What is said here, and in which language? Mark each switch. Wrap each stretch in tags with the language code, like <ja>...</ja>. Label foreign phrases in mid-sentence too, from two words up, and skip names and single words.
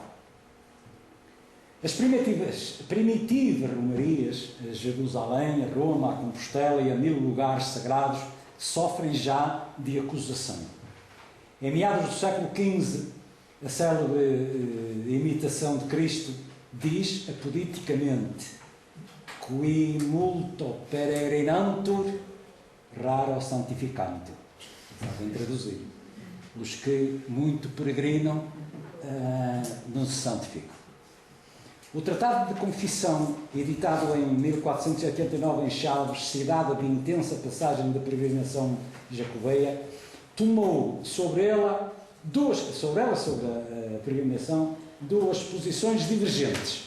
<pt>As primitivas romarias, a Jerusalém, a Roma, a Compostela e a 1000 lugares sagrados, sofrem já de acusação. Em meados do século XV, a célebre imitação de Cristo diz apoditicamente:</pt> <la>qui multo peregrinantur, raro santificantur.</la> <pt>Sabem traduzir. Os que muito peregrinam não se santificam. O Tratado de Confissão, editado em 1489 em Chaves, cidade de intensa passagem da peregrinação jacobeia, tomou sobre a peregrinação, duas posições divergentes.</pt>